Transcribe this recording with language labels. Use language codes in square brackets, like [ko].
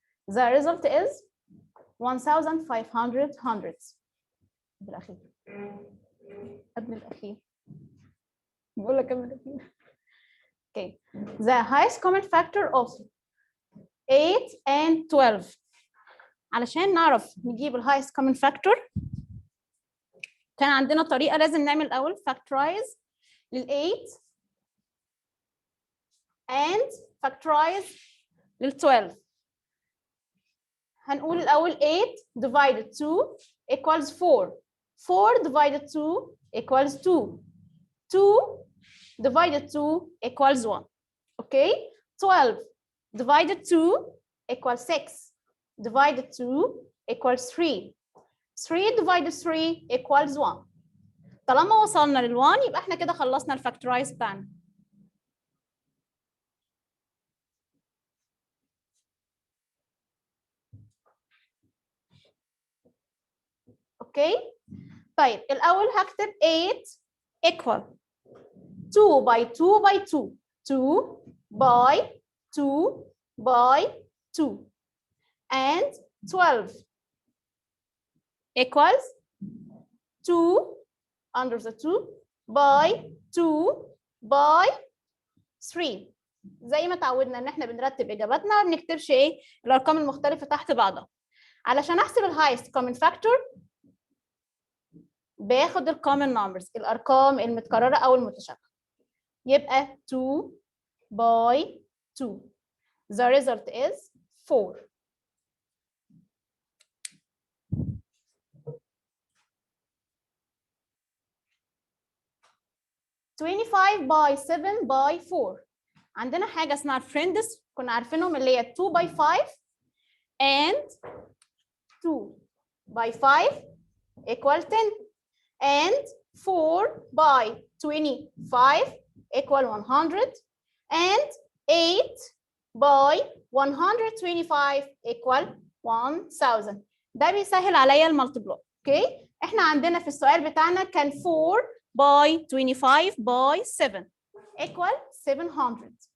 [en] The result is 1,500 hundredths. [ar] بالأخير. قبل الأخير. بقول لك قبل الأخير. Okay. [en] The highest common factor of 8 and 12. [ar] علشان نعرف نجيب ال highest common factor كان عندنا طريقة لازم نعمل الأول factorize لل 8 and factorize لل 12. [en] هنقول الأول 8 divided 2 equals 4. 4 divided 2 equals 2. 2 divided 2 equals 1. Okay? 12 divided 2 equals 6. Divided 2 equals 3. 3 divided 3 equals 1. [ar] طالما وصلنا لل1 يبقى احنا كده خلصنا الفاكتورايز بتاعنا. اوكي؟ طيب الأول هكتب 8 equal 2 by 2 by 2. [en] 2 by 2 by 2. And 12 equals 2 under the 2 by 2 by 3. [ar] زي ما اتعودنا ان احنا بنرتب اجاباتنا ما بنكتبش ايه الارقام المختلفه تحت بعضها. علشان احسب الهايست كومن فاكتور باخد الكومن نمبرز الارقام المتكرره او المتشابهه. [en] يبقى 2 by 2. The result is 4. $25 by 7 by 4. عندنا حاجة اسمها friends كنا عارفينهم اللي هي 2 by 5 and 2 by 5 equal 10 and 4 by 25 equal 100 and 8 by 125 equal 1000. [ar] ده بيسهل عليا المالتيبلاي. اوكي؟ احنا عندنا في السؤال بتاعنا كان 4 by 25 by 7 equal 700.